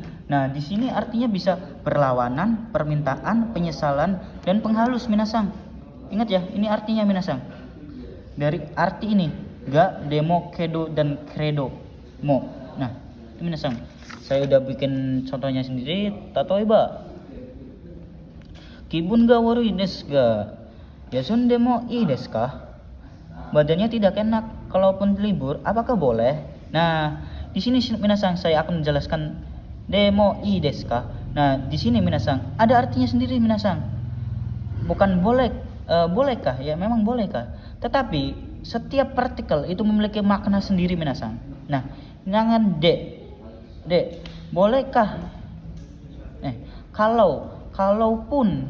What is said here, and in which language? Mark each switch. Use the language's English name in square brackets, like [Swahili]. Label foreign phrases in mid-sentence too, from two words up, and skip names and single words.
[Indonesian] Nah, di sini artinya bisa berlawanan, permintaan, penyesalan, dan penghalus minasang. Ingat ya, ini artinya minasang. Dari arti ini, ga, demo, kedo, dan kredo mo. Nah, ini minasang. Saya udah bikin contohnya sendiri. [Japanese] 例えば、気分が悪いですが休んでもいいですか? [Indonesian] Badannya tidak enak, kalaupun libur, apakah boleh? Nah, di sini minasang saya akan menjelaskan [Japanese] でもいいですか. [Indonesian] Nah, di sini minasang ada artinya sendiri minasang. Bukan boleh, bolehkah? Ya, memang bolehkah. Tetapi setiap partikel itu memiliki makna sendiri minasang. Nah, jangan bolehkah? Kalaupun.